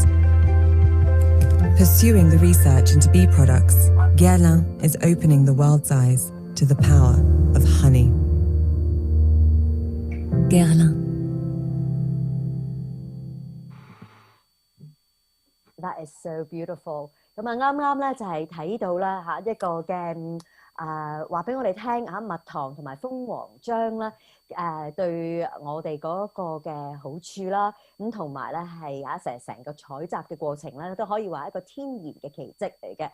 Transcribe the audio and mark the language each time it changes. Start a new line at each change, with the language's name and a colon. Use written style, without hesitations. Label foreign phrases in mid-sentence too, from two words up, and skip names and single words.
English: Pursuing the research into bee products, GUERLAIN is opening the world's eyes to the power of honey. GUERLAIN. That is so beautiful。
Cantonese: 咁啊，啱啱咧就係睇到啦嚇一個嘅話俾我哋聽嚇蜜糖同埋蜂皇漿啦對我哋嗰個嘅好處啦，咁同埋咧係成個採集嘅過程咧都可以話一個天然嘅奇蹟嚟嘅。